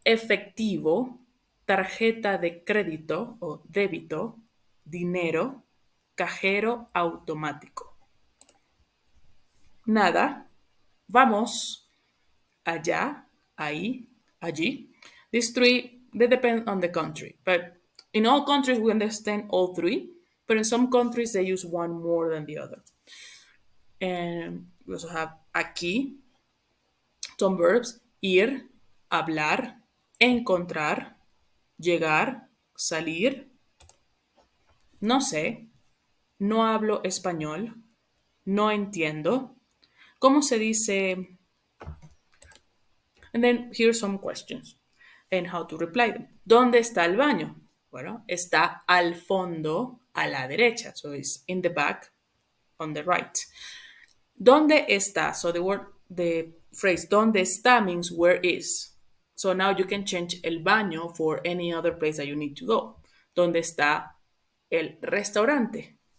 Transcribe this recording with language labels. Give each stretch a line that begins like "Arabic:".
Spanish: Efectivo, tarjeta de crédito o débito, dinero, cajero automático. Nada, vamos, allá, ahí, allí.
English: These three, they depend on the country. But in all countries, we understand all three. But in some countries, they use one more than the other. And we also have aquí, some verbs, ir, hablar, encontrar, llegar, salir.
Spanish: No sé, no hablo español, no entiendo. ¿Cómo se dice?
English: And then here's some questions and how to reply them.
Spanish: ¿Dónde está el baño? Bueno, está al fondo a la derecha.
English: So it's in the back on the right.
Spanish: ¿Dónde está?
English: So the phrase ¿dónde está means where is. So now you can change el baño for any other place that you need to go.
Spanish: ¿Dónde está el restaurante?